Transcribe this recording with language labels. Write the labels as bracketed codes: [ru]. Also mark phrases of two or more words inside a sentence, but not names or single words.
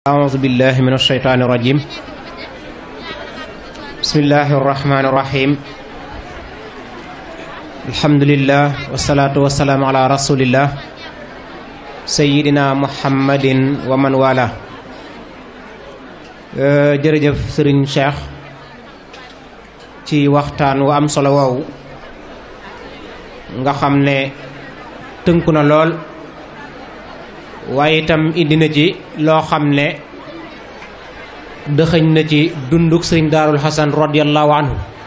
[ar] أعوذ بالله من الشيطان الرجيم بسم الله الرحمن الرحيم الحمد لله والصلاة والسلام على رسول الله سيدنا محمد ومن والاه [wo] jërëjëf Serigne Cheikh ci waxtaan wu am solo woowu nga xam ne tënku na lool waaye itam indi na ci loo xam ne dëxëñ na ci dunduk sëriñ Daarul Xasan [ar] رضي الله عنه